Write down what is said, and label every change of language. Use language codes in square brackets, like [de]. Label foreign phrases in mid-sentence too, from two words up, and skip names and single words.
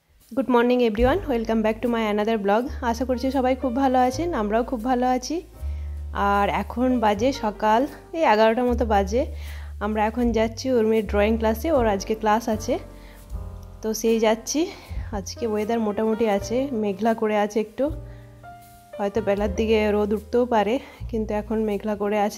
[en] good morning everyone welcome back to my another blog. [bn] আশা করছি সবাই খুব ভালো আছেন, আমরাও খুব ভালো আছি। আর এখন বাজে সকাল এই 11টার মতো বাজে। আমরা এখন যাচ্ছি উর্মির [en] drawing classe, [bn] ওর আজকে ক্লাস আছে, তো সেই যাচ্ছি। আজকে ওয়েদার মোটামুটি আছে, মেঘলা করে আছে একটু, হয়তো বেলার দিকে রোদ উঠতেও পারে, কিন্তু এখন মেঘলা করে আছে।